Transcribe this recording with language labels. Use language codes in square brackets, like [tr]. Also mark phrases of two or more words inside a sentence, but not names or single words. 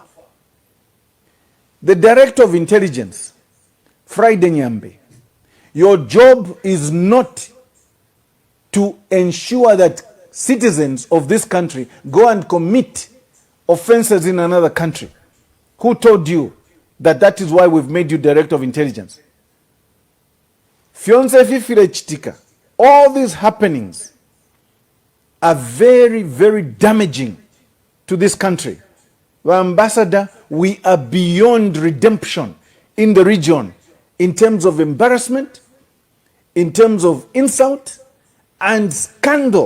[en] The Director of Intelligence, Friday Nyambe, your job is not to ensure that citizens of this country go and commit offenses in another country. Who told you that that is why we've made you Director of Intelligence? [bem] Fionse fifile chitika. [en] All these happenings are very, very damaging to this country. Well, Ambassador, we are beyond redemption in the region in terms of embarrassment, in terms of insult and scandal.